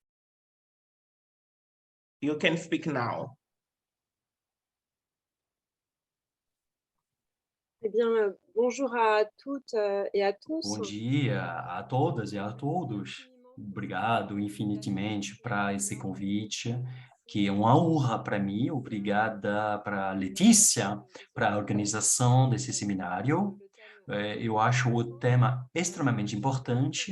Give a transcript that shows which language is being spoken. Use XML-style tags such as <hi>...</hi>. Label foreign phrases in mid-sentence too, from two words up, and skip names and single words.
<en>You can speak now.</en> <fr>Eh bien, bonjour à toutes et à tous.</fr> <pt>Bom dia a todas e a todos. Obrigado infinitamente para esse convite, que é uma honra para mim. Obrigada para Letícia, para a organização desse seminário. Eu acho o tema extremamente importante.</pt>